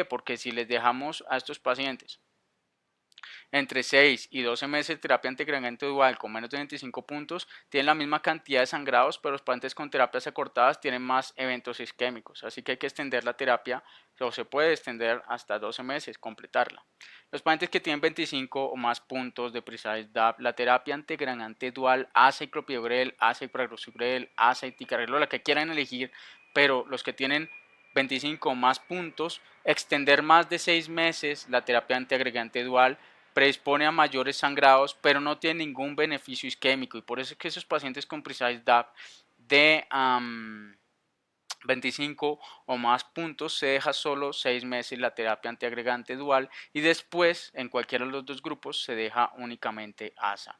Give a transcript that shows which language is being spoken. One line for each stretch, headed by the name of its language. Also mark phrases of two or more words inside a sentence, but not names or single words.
Spanish: Porque si les dejamos a estos pacientes entre 6 y 12 meses de terapia antiagregante dual con menos de 25 puntos, tienen la misma cantidad de sangrados, pero los pacientes con terapias acortadas tienen más eventos isquémicos. Así que hay que extender la terapia, o se puede extender hasta 12 meses, completarla. Los pacientes que tienen 25 o más puntos de Precise DAP, la terapia antiagregante dual, aciclopridogrel, aciprazogrel, ticagrelor, la que quieran elegir, pero los que tienen 25 o más puntos, extender más de 6 meses la terapia antiagregante dual predispone a mayores sangrados, pero no tiene ningún beneficio isquémico y por eso es que esos pacientes con Precise DAP de 25 o más puntos se deja solo 6 meses la terapia antiagregante dual y después en cualquiera de los dos grupos se deja únicamente ASA.